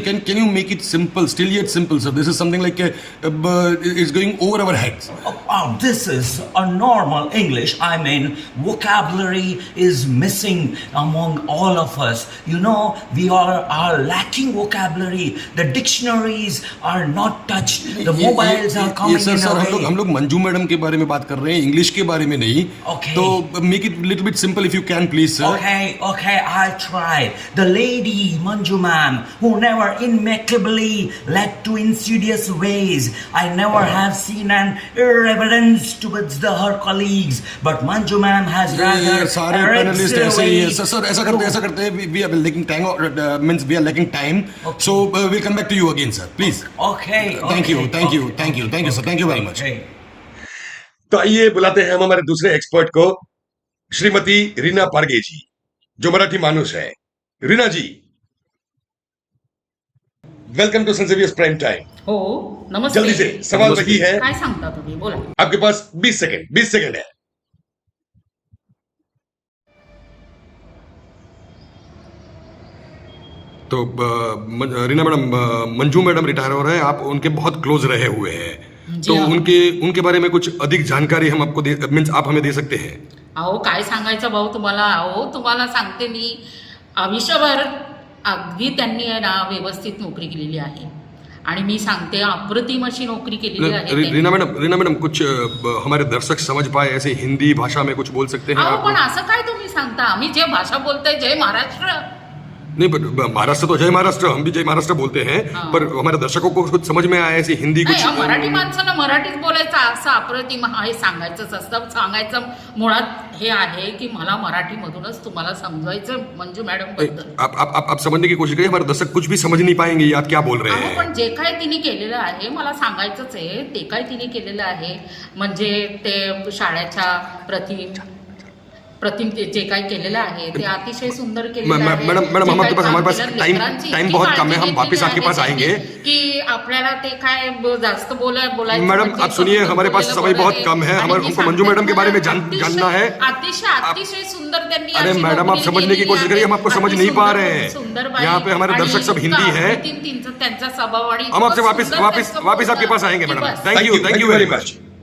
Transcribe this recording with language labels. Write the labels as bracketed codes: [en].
[en] can you make it simple, still yet simple, sir? This is something like it's going over our heads. This is a normal English. I mean, vocabulary is missing among all of us. You know, we are lacking vocabulary. The dictionaries are not touched. The mobiles are coming in a way. [hi] हम लोग Manju madam के बारे में बात कर रहे हैं, English के बारे में नहीं. [en] Okay. तो make it little bit simple if you can, please, sir. Okay, I'll try. The lady Manju ma'am, who never immaculately led to insidious ways. I never have seen an irreverence towards her colleagues, but Manju ma'am has rather [hi] सारे panelist ऐसे ही हैं. Sir, ऐसा करते हैं. [en] We are lacking time, means we are lacking time. So we'll come back to you again, sir. Please. Okay. Thank you, sir. Thank you very much. Okay. [hi] तो आइए बुलाते हैं हम हमारे दूसरे एक्सपर्ट को, श्रीमती रीना पारगे जी, जो मराठी मानुस है. [en] Reena ji, welcome to saint Xavier's prime time. [mr] हो, नमस्ते. [hi] जल्दी से सवाल वही है. [mr] काय सांगता तुम्ही, बोला. [hi] आपके पास 20 सेकंड है. तो Reena madam, Manju madam retire हो रहे हैं, आप उनके बहुत क्लोज रहे हुए हैं, तो उनके बारे में कुछ अधिक जानकारी हम आपको मीन्स आप हमें दे सकते हैं. [mr] अहो काय सांगायचं भाऊ तुम्हाला. तुम्हाला सांगते मी, आयुष्यभर अगदी त्यांनी आहे ना व्यवस्थित नोकरी केलेली आहे आणि मी सांगते अप्रतिम अशी नोकरी केलेली आहे. [hi] रीना मैडम कुछ हमारे दर्शक समझ पाए ऐसे हिंदी भाषा में कुछ बोल सकते हैं आप? [mr] पण असं काय तुम्ही सांगता. आम्ही जे भाषा बोलतोय, जय महाराष्ट्र. [hi] नहीं, पर महाराष्ट्र तो जय महाराष्ट्र, हम भी जय महाराष्ट्र बोलते हैं. पर हमारे दर्शकों को कुछ समझ में आया ऐसी हिंदी कुछ? [mr] मराठी माणसानं मराठीच बोलायचं, असं अप्रतिम हे सांगायचंच असतं. सांगायचं मुळात हे आहे की मला मराठीमधूनच तुम्हाला समजायचं मंजू मॅडम बद्दल. [hi] आप समझने की कोशिश करिए, हमारे दर्शक कुछ भी समझ नहीं पाएंगे आप क्या बोल रहे हैं. [mr] पण जे काय तिने केलेलं आहे मला सांगायचंच आहे. ते काय तिने केलेलं आहे म्हणजे ते शाळेच्या प्रतिम जे काय केलेलं आहे ते अतिशय सुंदर केलेलं आहे. [hi] मैडम हमारे पास टाइम बहुत कम है, हम वापस आपके पास आएंगे. [mr] की आपल्याला ते काय जास्त बोलायचं. [hi] मैडम आप सुनिए, हमारे पास समय बहुत कम है, हमको मंजू मैडम के बारे में जानना है. [mr] अतिशय सुंदर त्यांनी. [hi] अरे मैडम, आप समझने की कोशिश करिए, हम आपको समझ नहीं पा रहे हैं. यहाँ पे हमारे दर्शक सब हिंदी है. [mr] त्यांचा स्वभाव आणि [hi] हम आपसे वापस आपके पास आएंगे madam. [en] Thank you very much.